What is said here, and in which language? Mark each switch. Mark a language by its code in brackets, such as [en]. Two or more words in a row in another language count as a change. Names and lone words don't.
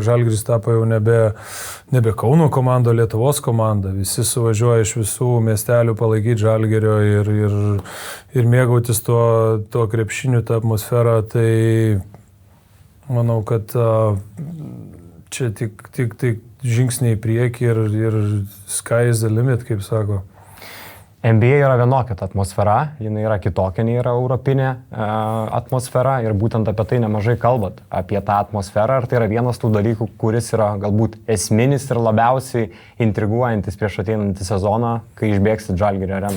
[lt] Žalgiris tapo jau nebe Kauno komanda, Lietuvos komanda. Visi suvažiuoja iš visų miestelių palaikyti Žalgirio ir mėgautis tuo krepšiniu, tą atmosferą. Tai manau, kad čia tik žingsniai į priekį ir [en] sky is the limit, [lt] kaip sako. NBA yra vienokia ta atmosfera, jinai yra kitokia nei yra europinė atmosfera ir būtent apie tai nemažai kalbat, apie tą atmosferą. Ir tai yra vienas tų dalykų, kuris yra galbūt esminis ir labiausiai intriguojantis prieš ateinantį sezoną, kai išbėgsit Žalgirio areną.